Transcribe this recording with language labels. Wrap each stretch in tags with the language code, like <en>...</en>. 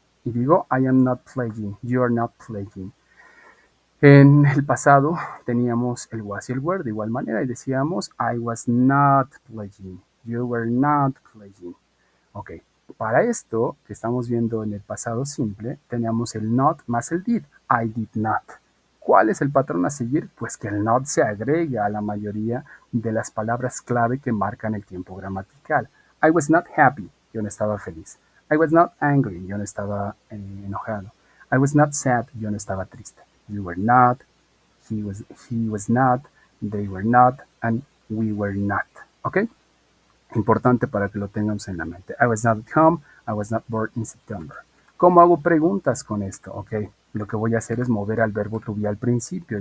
<es>Y digo</es> <en>I am not playing, you are not playing.</en> <es>En el pasado teníamos el was y el were de igual manera y decíamos</es> <en>I was not playing, you were not playing.</en> <es>Ok, para esto que estamos viendo en el pasado simple, teníamos el not más el did,</es> <en>I did not.</en> <es>¿Cuál es el patrón a seguir? Pues que el not se agrega a la mayoría de las palabras clave que marcan el tiempo gramatical.</es> <en>I was not happy,</en> <es>yo no estaba feliz.</es> <en>I was not angry,</en> <es>yo no estaba enojado.</es> <en>I was not sad,</en> <es>yo no estaba triste.</es> <en>You were not, he was not, they were not, and we were not. ¿Ok?</en> <es>Importante para que lo tengamos en la mente.</es> <en>I was not at home, I was not born in September.</en> <es>¿Cómo hago preguntas con esto? Ok, lo que voy a hacer es mover al verbo to be al principio.</es>